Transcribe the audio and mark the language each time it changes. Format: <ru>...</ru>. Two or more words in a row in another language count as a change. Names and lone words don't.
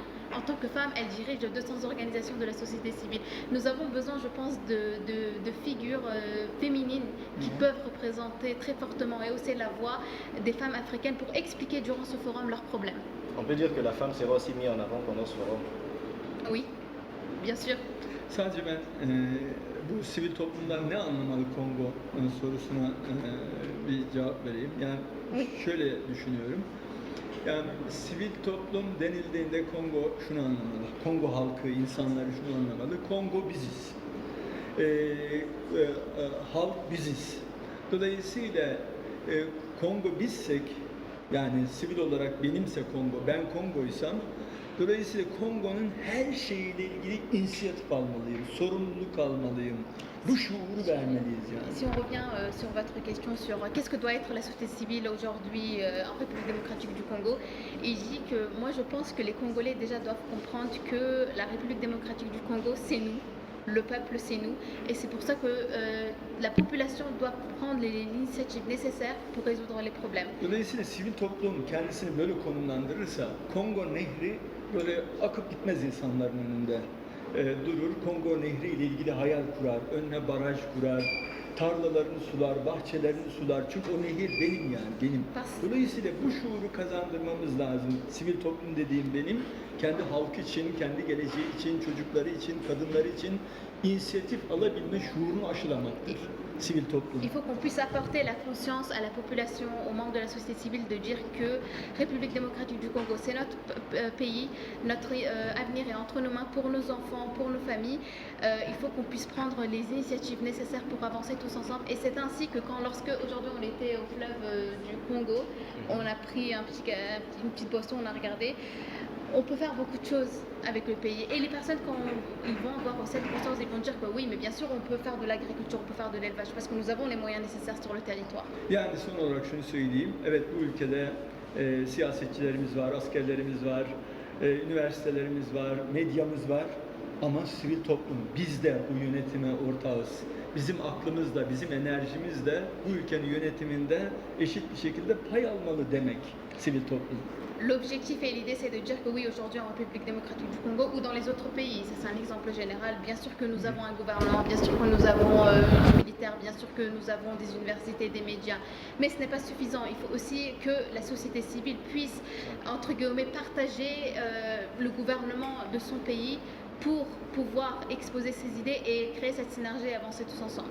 <fr>En tant que femme, elle dirige 200 organisations de la société civile. Nous avons besoin, je pense, de figures féminines qui peuvent représenter très fortement et hausser la voix des femmes africaines pour expliquer durant ce forum leurs problèmes. On peut dire que la femme sera aussi mise en avant pendant ce forum. Oui, bien sûr.</fr> <tr>Sadece ben bu sivil toplumdan ne anlamalı Kongo sorusuna bir cevap vereyim. Yani şöyle düşünüyorum. Yani sivil toplum denildiğinde Kongo şunu anlamalı. Kongo halkı, insanları şunu anlamalı. Kongo biziz. Halk biziz. Dolayısıyla Kongo bizsek, yani sivil olarak benimse Kongo, ben Kongo'ysam, dolayısıyla Kongo'nun her şeyiyle ilgili inisiyatif almalıyım, sorumluluk almalıyım. Bu şuuru vermeliyiz yani.</tr> <fr>Si on revient sur votre question sur qu'est-ce que doit être la société civile aujourd'hui en République démocratique du Congo, il dit que moi je pense que les Congolais déjà doivent comprendre que la République démocratique du Congo c'est nous. Le peuple, c'est nous. Et c'est pour ça que la population doit prendre les initiatives nécessaires pour résoudre les problèmes.</fr> <tr>Dolayısıyla sivil toplum kendisini böyle konumlandırırsa Kongo Nehri böyle akıp gitmez insanların önünde. Durur, Kongo Nehri ile ilgili hayal kurar, önüne baraj kurar, tarlalarını sular, bahçelerini sular. Çünkü o nehir benim yani, benim. Dolayısıyla bu şuuru kazandırmamız lazım. Sivil toplum dediğim benim, kendi halkı için, kendi geleceği için, çocukları için, kadınları için inisiyatif alabilme şuurunu aşılamaktır sivil toplum.</tr> <fr>Il faut qu'on puisse apporter la conscience à la population, aux membres de la société civile, de dire que République démocratique du Congo, c'est notre pays, notre avenir est entre nos mains pour nos enfants, pour nos familles. Il faut qu'on puisse prendre les initiatives nécessaires pour avancer tous ensemble. Et c'est ainsi que lorsque aujourd'hui on était au fleuve du Congo, on a pris une petite boisson, on a regardé. On peut faire beaucoup de choses avec le pays. Et les personnes, quand ils vont avoir cette conscience, ils vont dire que oui, mais bien sûr, on peut faire de l'agriculture, on peut faire de l'élevage, parce que nous avons les moyens nécessaires sur le territoire.</fr> <tr>Yani son olarak şunu söyleyeyim. Evet, bu ülkede siyasetçilerimiz var, askerlerimiz var, üniversitelerimiz var, medyamız var. Ama sivil toplum, biz de bu yönetime ortağız. Bizim aklımız da, bizim enerjimiz de bu ülkenin yönetiminde eşit bir şekilde pay almalı demek sivil toplum.</tr> <fr>L'objectif et l'idée, c'est de dire que oui, aujourd'hui en République démocratique du Congo ou dans les autres pays, ça c'est un exemple général, bien sûr que nous avons un gouvernement, bien sûr que nous avons du militaire, bien sûr que nous avons des universités, des médias, mais ce n'est pas suffisant. Il faut aussi que la société civile puisse, entre guillemets, partager le gouvernement de son pays pour pouvoir exposer ses idées et créer cette synergie et avancer tous ensemble.</fr>